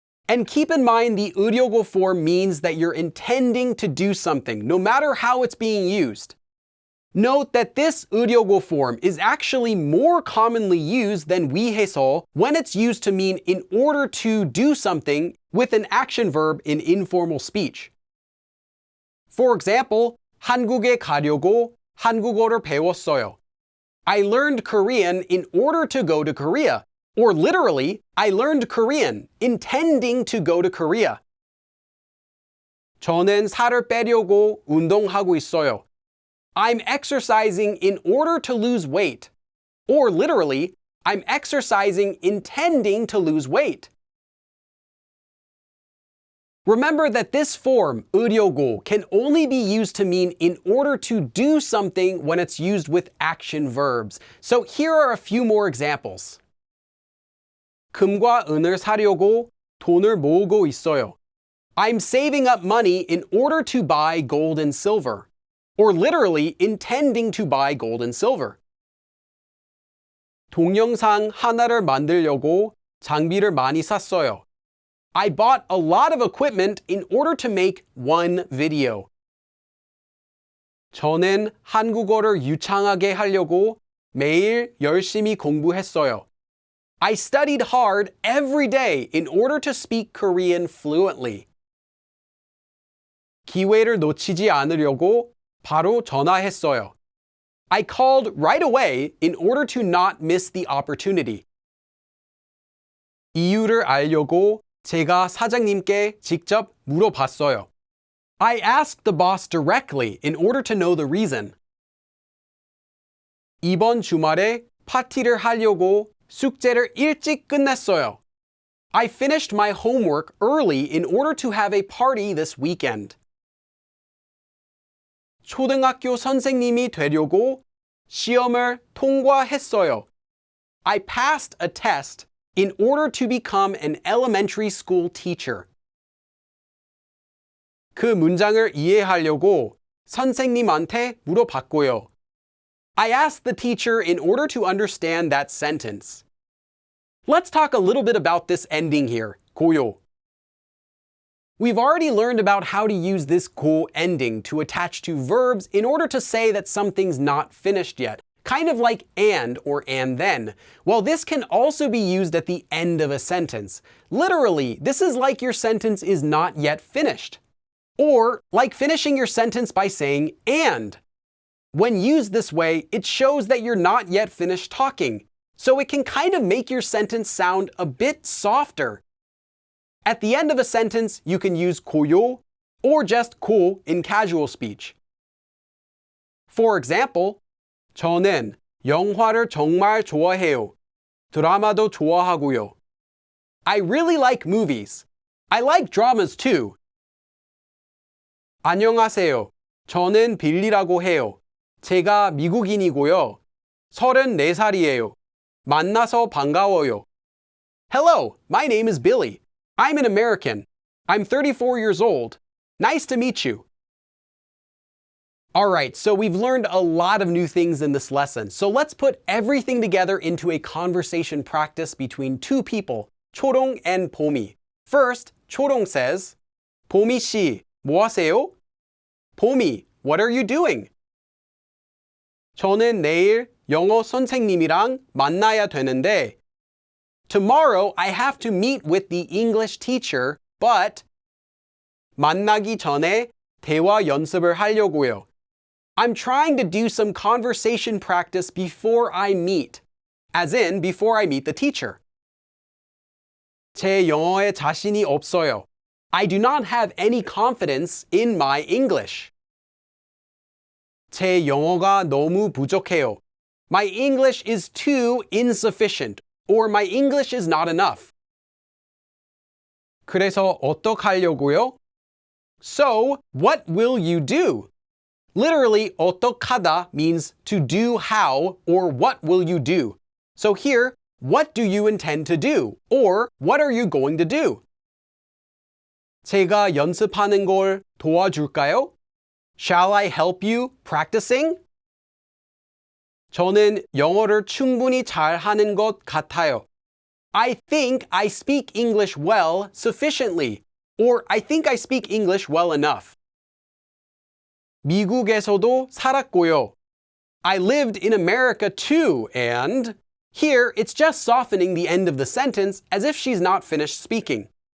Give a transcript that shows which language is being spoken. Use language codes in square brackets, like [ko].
[en] And keep in mind the 의료고 form means that you're intending to do something, no matter how it's being used. Note that this 의료고 form is actually more commonly used than 위해서 when it's used to mean in order to do something with an action verb in informal speech. For example, [ko] 한국에 가려고 한국어를 배웠어요. [en] I learned Korean in order to go to Korea. Or literally, I learned Korean, intending to go to Korea. [ko] 저는 살을 빼려고 운동하고 있어요. [en] I'm exercising in order to lose weight. Or literally, I'm exercising intending to lose weight. Remember that this form, 의료고, can only be used to mean in order to do something when it's used with action verbs. So here are a few more examples. [ko] 금과 은을 사려고 돈을 모으고 있어요. [en] I'm saving up money in order to buy gold and silver. Or literally, intending to buy gold and silver. [ko] 동영상 하나를 만들려고 장비를 많이 샀어요. [en] I bought a lot of equipment in order to make one video. [ko] 저는 한국어를 유창하게 하려고 매일 열심히 공부했어요. [en] I studied hard every day in order to speak Korean fluently. [ko] 기회를 놓치지 않으려고 바로 전화했어요. [en] I called right away in order to not miss the opportunity. [ko] 이유를 알려고 제가 사장님께 직접 물어봤어요. [en] I asked the boss directly in order to know the reason. [ko] 이번 주말에 파티를 하려고 숙제를 일찍 끝냈어요. [en] I finished my homework early in order to have a party this weekend. [ko] 초등학교 선생님이 되려고 시험을 통과했어요. [en] I passed a test in order to become an elementary school teacher. [ko] 그 문장을 이해하려고 선생님한테 물어봤고요. [en] I asked the teacher in order to understand that sentence. Let's talk a little bit about this ending here, 고요. We've already learned about how to use this 고 ending to attach to verbs in order to say that something's not finished yet, kind of like and or and then. Well, this can also be used at the end of a sentence. Literally, this is like your sentence is not yet finished. Or like finishing your sentence by saying and. When used this way, it shows that you're not yet finished talking, so it can kind of make your sentence sound a bit softer. At the end of a sentence, you can use 고요 or just 고 in casual speech. For example, [ko] 저는 영화를 정말 좋아해요. 드라마도 좋아하고요. [en] I really like movies. I like dramas too. [ko] 안녕하세요. 저는 빌리라고 해요. 제가 미국인이고요. 34살이에요. 만나서 반가워요. [en] Hello, my name is Billy. I'm an American. I'm 34 years old. Nice to meet you. Alright, so we've learned a lot of new things in this lesson. So let's put everything together into a conversation practice between two people, 초롱 and 봄이. First, 초롱 says, [ko] 봄이 씨, 뭐 하세요? [en] 봄이, what are you doing? [ko] 저는 내일 영어 선생님이랑 만나야 되는데 [en] Tomorrow I have to meet with the English teacher, but [ko] 만나기 전에 대화 연습을 하려고요. [en] I'm trying to do some conversation practice before I meet, as in before I meet the teacher. [ko] 제 영어에 자신이 없어요. [en] I do not have any confidence in my English. [ko] 제 영어가 너무 부족해요. [en] My English is too insufficient, or my English is not enough. [ko] 그래서 어떡하려고요? [en] So, what will you do? Literally, 어떡하다 means to do how or what will you do. So here, what do you intend to do? Or what are you going to do? [ko] 제가 연습하는 걸 도와줄까요? [en] Shall I help you practicing? [ko] 저는 영어를 충분히 잘하는 것 같아요. [en] I think I speak English well sufficiently. Or I think I speak English well enough. [ko] 미국에서도 살았고요. [en] I lived in America too, and here it's just softening the end of the sentence as if she's not finished speaking.